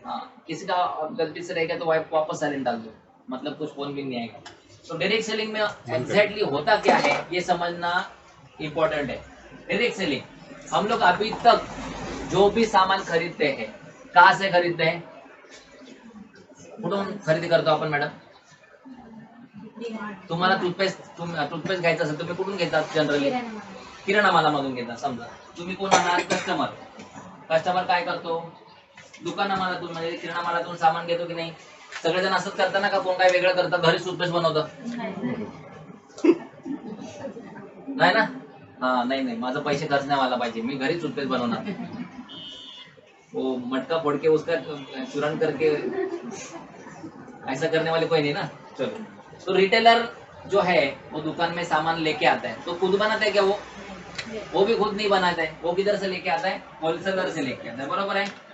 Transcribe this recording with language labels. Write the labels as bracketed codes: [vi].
[hi] हाँ, किसी का गलती से रहेगा तो वापस साइलेंट डाल दो, मतलब कुछ फोन भी नहीं आएगा। तो डायरेक्ट सेलिंग में एग्जैक्टली होता क्या है ये समझना इंपॉर्टेंट है। डायरेक्ट सेलिंग हम लोग अभी तक जो भी सामान खरीदते हैं, कहाँ से खरीदते हैं? [mr] कुठून खरेदी करतो आपण मॅडम? तुम्हाला टूथपेस्ट घ्यायचा असेल तुम्ही कुठून घेतात जनरली? किराणा मालामधून घेतात. समजा तुम्ही कोण आहात? कस्टमर काय करतो? दुकाना मालातून, म्हणजे किराणा मालातून सामान घेतो की नाही? सगळेजण असंच करताना का कोण काय वेगळं करतं? घरी टूथपेस्ट बनवतं नाही ना? हा, नाही, माझं पैसे खर्च नाही व्हायला पाहिजे, मी घरी टूथपेस्ट बनवणार. [hi] वो मटका फोड़ के उसका चूरण करके ऐसा करने वाले कोई नहीं ना। चलो, तो रिटेलर जो है वो दुकान में सामान लेके आता है, तो खुद बनाता है क्या? वो भी खुद नहीं बनाता है। वो किधर से लेके आता है? होलसेलर से लेके आता है, बराबर है।